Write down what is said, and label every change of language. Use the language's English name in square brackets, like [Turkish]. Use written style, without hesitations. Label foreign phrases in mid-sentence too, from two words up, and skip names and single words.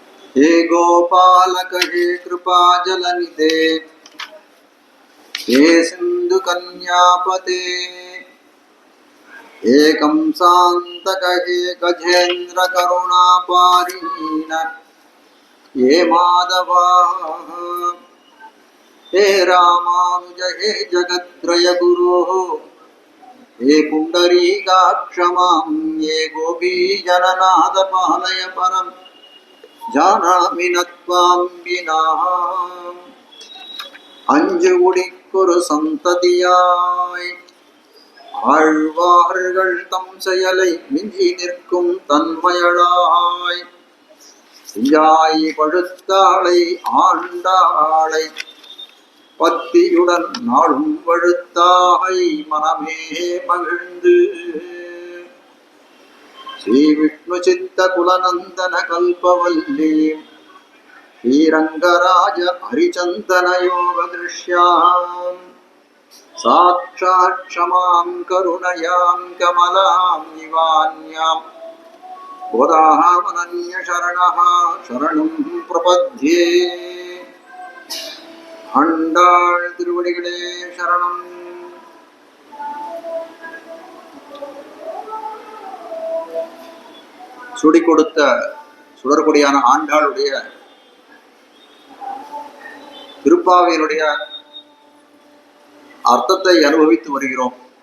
[Sanskrit] हे गोपालक हे कृपाजलनिधे हे सिन्धुकन्यापते हे कंसान्तक हे गजेन्द्रकरुणापारीण हे माधवा हे रामानुज हे जगत्त्रयगुरो हे पुण्डरीकाक्षमां ये गोपीजननाथ पालय परं जानामि न त्वां विना [Tamil] அஞ்சு உடிக்கொரு சந்ததியாய் ஆழ்வார்கள் தம் செயலை மிஞ்சி நிற்கும் தன்மையளாய் யாய் பழுத்தாளை ஆண்டாளை பத்தியுடன் நாளும் பழுத்தாய் மனமே மகிழ்ந்து [Sanskrit] श्री विष्णु चित्त कुलनन्दन कल्पवल्ली श्रीरंगराज हरिचंदन योग दृश्यां साक्षात् क्षमां करुणयां कमलां निवान्यां गोदामनन्य शरणः शरणं प्रपद्ये [Tamil] आண்டாள் திருவடிகளே शरणं சுடி கொடுத்த சுடர்கொடியான ஆண்டாளுடைய திருப்பாவையினுடைய அர்த்தத்தை அனுபவித்து வருகிறோம்.